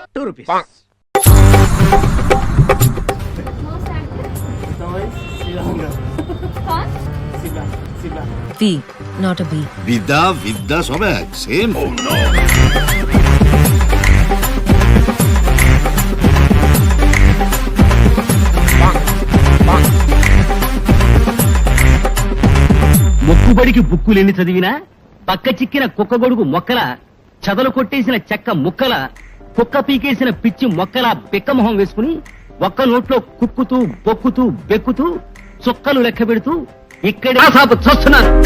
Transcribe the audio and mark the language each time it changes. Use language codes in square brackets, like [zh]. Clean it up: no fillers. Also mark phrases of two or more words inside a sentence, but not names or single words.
[en] rupees. B, not a B. [bn] Vidya সব এক সেম। [te] మొక్కుబడికి బుక్కులెన్ని చదివినా పక్క చిక్కిన కుక్క గొడుగు మొక్కల, చదలు కొట్టేసిన చెక్క ముక్కల, కుక్క పీకేసిన పిచ్చి మొక్కల పిక్క మొహం వేసుకుని ఒక్క నోట్లో కుక్కుతూ బొక్కుతూ బెక్కుతూ చుక్కలు లెక్క పెడుతూ ఇక్కడే సాపు చూస్తున్నారు.